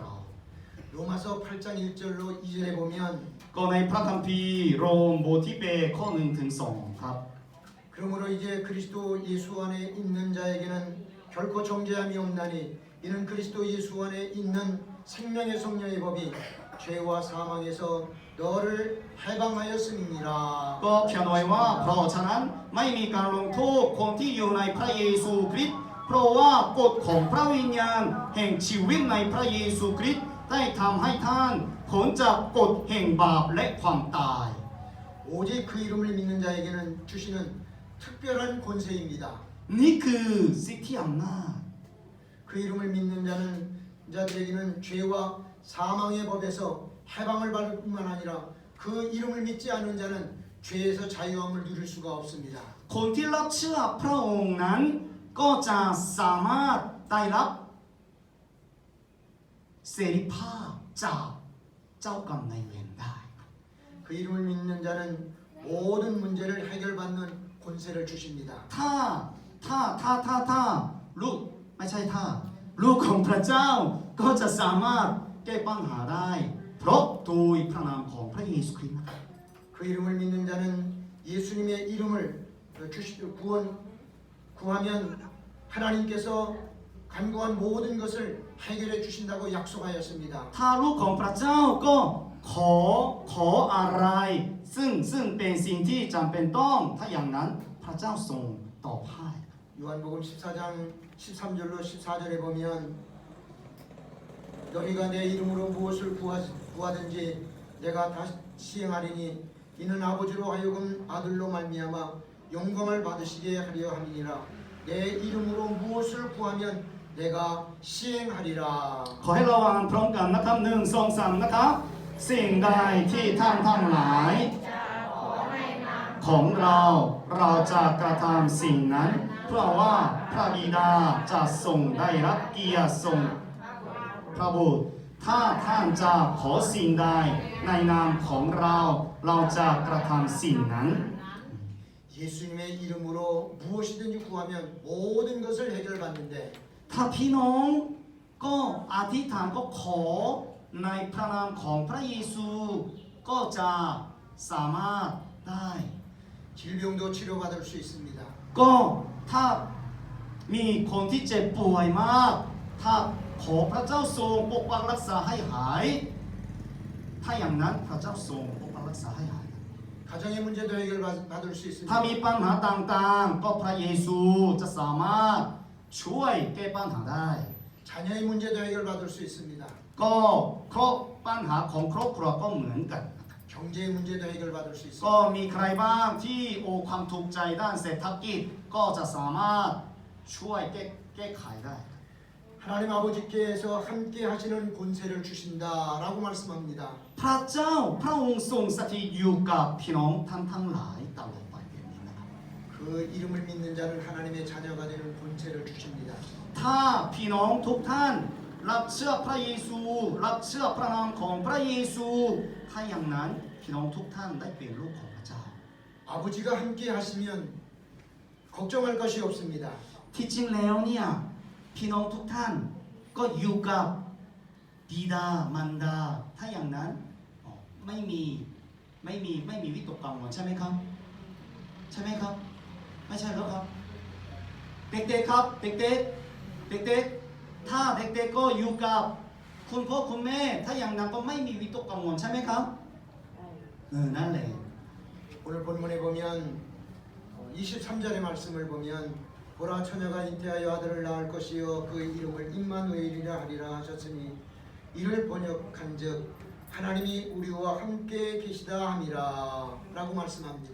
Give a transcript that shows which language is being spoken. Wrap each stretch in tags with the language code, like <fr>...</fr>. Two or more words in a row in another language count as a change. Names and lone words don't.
<ko>로마서 8장 1절로 2절에 보면</ko> <th>ก็ในพระคัมภีร์โรมบทที่8ข้อ1ถึง2ครับ</th> <ko>그러므로 이제 그리스도 예수 안에 있는 자에게는 결코 정죄함이 없나니 이는 그리스도 예수 안에 있는 생명의 성령의 법이 죄와 사망에서 너를 해방하였음이니라.</ko> <th>ก็เขียนไว้ว่าเพราะฉะนั้นไม่มีการลงโทษคนที่อยู่ในพระเยซูคริสต์เพราะว่ากฎของพระวิญญาณแห่งชีวิตในพระเยซูคริสต์ได้ทำให้ท่านพ้นจากกฎแห่งบาปและความตาย</th> <ko>오직 그 이름을 믿는 자에게는 주시는 특별한 권세입니다.</ko> <th>นี่คือสิทธิอำนาจ</th> <ko>그 이름을 믿는 자들에게는 죄와 사망의 법에서 해방을 받을 뿐만 아니라 그 이름을 믿지 않는 자는 죄에서 자유함을 누릴 수가 없습니다.</ko> <th>คนที่รับเชื่อพระองค์นั้นก็จะสามารถได้รับเสรีภาพจากเจ้ากรรมนายเวรได้</th> <ko>그 이름을 믿는 자는 모든 문제를 해결받는 권세를 주십니다.</ko> <th>ถ้าลูกไม่ใช่ลูกของพระเจ้าก็จะสามารถแก้ปัญหาได้เพราะโดยพระนามของพระเยซูคริสต์</th> <ko>그 이름을 믿는 자는 예수님의 이름을 구하면 하나님께서 간구한 모든 것을 해결해 주신다고 약속하였습니다.</ko> <th>ถ้าลูกของพระเจ้าก็ขออะไรซึ่งเป็นสิ่งที่จำเป็นต้องถ้าอย่างนั้นพระเจ้าทรงตอบให้</th> <ko>요한복음 14장 13절로 14절에 보면 너희가 내 이름으로 무엇을 구하든지 내가 다 시행하리니 이는 아버지로 하여금 아들로 말미암아 영광을 받으시게 하려 함이니라. 내 이름으로 무엇을 구하면 내가 시행하리라.</ko> <th>ขอให้ระวังพร้อมกันนะครับ1 2 3นะครับสิ่งใดที่ท่านทั้งหลายขของเราเราจะกระทำสิ่งนั้นเพราะว่าพระบิดาจะทรงได้รับเกียรติทรงพระบุตรถ้าท่านจะขอสิ่งใดในนามของเราจะกระทำสิ่งนั้น</th> <ko>예수님의 이름으로 무엇이든지 구하면 모든 것을 해결받는데</ko> <th>ถ้าพี่น้องก็อธิษฐานก็ขอในพระนามของพระเยซูก็จะสามารถได้</th> <ko>질병도 치료받을 수 있습니다.</ko> <th>ก็ถ้ามีคนที่เจ็บป่วยมากถ้าขอพระเจ้าทรงปกปักรักษาให้หายถ้าอย่างนั้นพระเจ้าทรงปกปักรักษาให้หาย</th> <ko>가정의 문제도 해결받을 수</ko> <th>ถ้า</th> <ko>있습니다.</ko> <th>มีปัญหาต่างๆก็พระเยซูจะสามารถช่วยแก้ปัญหาได้</th> <ko>자녀의 문제도 해결받을 수 있습니다.</ko> <th>ก็ครอบปัญหาของครอบครัวก็เหมือนกัน</th> <ko>경제의 문제도 해결받을 수</ko> <th>ก็</th> <ko>있습니다.</ko> <th>มีใครบ้างที่ความทุกข์ใจด้านเศรษฐกิจก็จะสามารถช่วยแก้ไขได้</th> <ko>하나님 아버지께서 함께 하시는 권세를 주신다라고 말씀합니다.</ko> <th>พระเจ้าพระองค์ทรงสถิตอยู่กับพี่น้องท่านทั้งหลายตลอดไปแบบนี้นะครับ</th> <ko>그 이름을 믿는 자는 하나님의 자녀가 되는 권세를 주십니다.</ko> <th>ถ้าพี่น้องทุกท่านรับเชื่อพระเยซูรับเชื่อพระนามของพระเยซูถ้าอย่างนั้นพี่น้องทุกท่านได้เป็นลูกของพระเจ้า</th> <ko>아버지가 함께 하시면 걱정할 것이 없습니다.</ko> <th>ที่จริงแล้วเนี่ยพี่น้องทุกท่านก็อยู่กับบิดามารดาถ้าอย่างนั้นไม่มีวิตกกังวลใช่ไหมครับใช่ไหมครับไม่ใช่แล้วครับเด็กๆครับเด็กๆถ้าเด็กๆก็อยู่กับคุณพ่อคุณแม่ถ้าอย่างนั้นก็ไม่มีวิตกกังวลใช่ไหมครับนั่นแหละ</th> <ko>오늘 본문에 보면 23절의 말씀을 보면 보라 처녀가 잉태하여 아들을 낳을 것이요 그 이름을 임마누엘이라 하리라 하셨으니 이를 번역한즉 하나님이 우리와 함께 계시다 함이라 라고 말씀합니다.</ko>